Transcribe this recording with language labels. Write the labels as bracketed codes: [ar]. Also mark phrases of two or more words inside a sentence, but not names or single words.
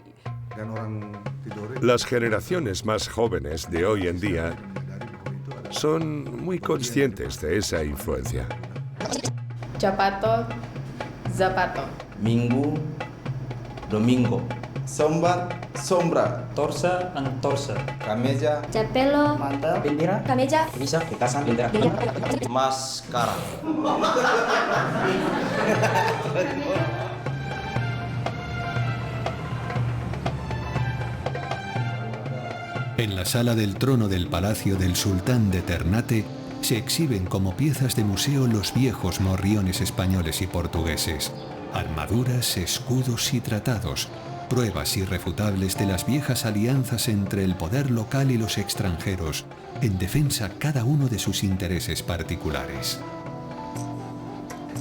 [es] Las generaciones más jóvenes de hoy en día son muy conscientes de esa influencia. Zapato, zapato. [id] Minggu, domingo. [es] Sombra, sombra. [tft] Torsa, antorsa. Cameja. Chapelo. Mantel. Bendera. Cameja. Bisa, kekasan, bendera. Maskara. [es] En la sala del trono del palacio del sultán de Ternate se exhiben como piezas de museo los viejos morriones españoles y portugueses, armaduras, escudos y tratados, pruebas irrefutables de las viejas alianzas entre el poder local y los extranjeros, en defensa cada uno de sus intereses particulares.